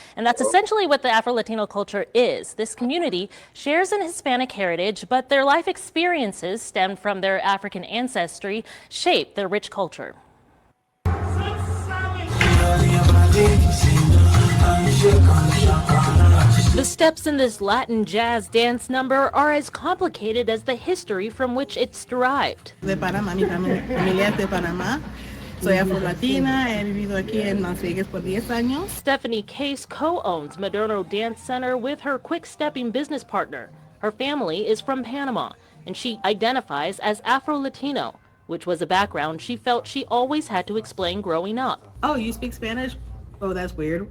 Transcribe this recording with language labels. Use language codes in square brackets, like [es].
[en] And that's essentially what the Afro-Latino culture is. This community shares an Hispanic heritage, but their life experiences stemmed from their African ancestry shape their rich culture. The steps in this Latin jazz dance number are as complicated as the history from which it's derived. [es] De Panamá, mi familia es de Panamá. Soy afro-latina, he vivido aquí en Las Vegas por 10 años. [en] Stephanie Case co-owns Moderno Dance Center with her quick-stepping business partner. Her family is from Panama, and she identifies as Afro-Latino, which was a background she felt she always had to explain growing up. Oh, you speak Spanish? Oh, that's weird.